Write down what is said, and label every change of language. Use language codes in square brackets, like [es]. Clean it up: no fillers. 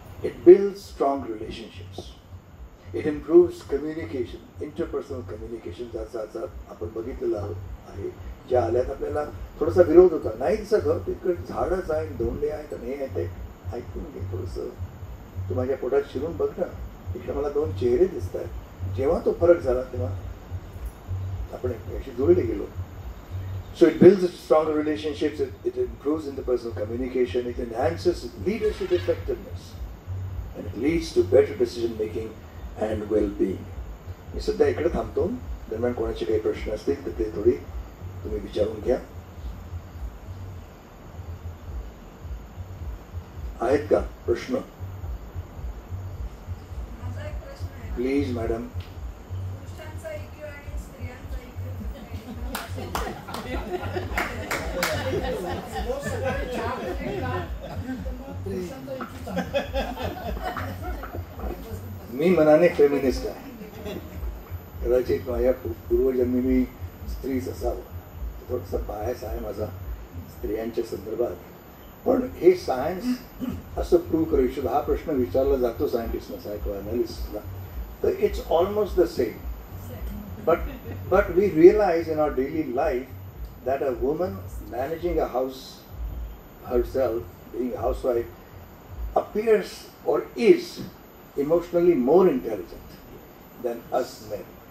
[en] It builds strong relationships. It improves communication, interpersonal communication. [mr] ज्याचा आपण बघितलेला आहे. ज्या आल्यात आपल्याला थोडासा विरोध होता, नाही तसं घर तिकडे झाडच आहे, धोंडे आहेत आणि हे ते ऐकून घे थोडंसं. तू माझ्या पोटात शिरून बघ ना, इकडे मला 2 चेहरे दिसत आहेत. जेव्हा तो फरक झाला तेव्हा आपण याशी जोडले गेलो. [en] So it builds stronger relationships, it improves interpersonal communication, it enhances leadership effectiveness, and it leads to better decision making and well-being. [mr] मी सध्या इकडे थांबतो. दरम्यान कोणाचे काही प्रश्न असतील तर ते थोडी तुम्ही विचारून घ्या. आहेत का प्रश्न? माझा एक प्रश्न आहे. Please madam. पुरुषांचा IQ आणि स्त्रियांचा मी मनाने फेमिनिस्ट आहे. कदाचित माझ्या पूर्वजन्मी मी स्त्रीच असावं. थोडंसं बायस आहे माझा स्त्रियांच्या संदर्भात. पण हे सायन्स असं प्रूव्ह करू शकतो. हा प्रश्न विचारला जातो सायंटिस्टना, सायको अनालिस्टला, तर [en] It's almost the same. But we realize in our daily life that a woman managing a house herself, being a housewife, appears or is emotionally more intelligent than us men.